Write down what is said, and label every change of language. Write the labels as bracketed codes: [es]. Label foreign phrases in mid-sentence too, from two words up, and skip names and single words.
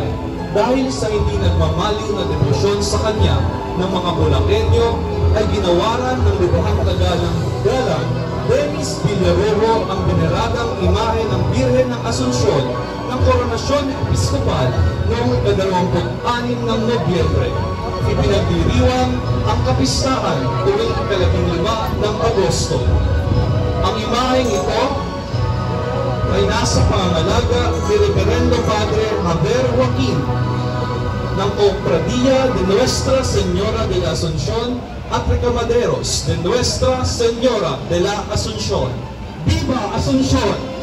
[tl] Dahil sa hindi nagmamaliw na debosyon sa kanya ng mga Bulakenyo, ay ginawaran ng lubhang galang Dennis Villarojo ang veneradang imahe ng Birhen ng Asunsyon ng Koronasyon Episkopal noong 26 ng Nobyembre. Ipinagdiriwang ang kapistahan tuwing 15 ng Agosto. Ang imaheng ito ay nasa pangangalaga ni Reverendo Padre Javier Joaquin ng Cofradía de Nuestra Señora de la Asunción at Recamaderos de Nuestra Señora de la Asunción. [es] Viva Asunción!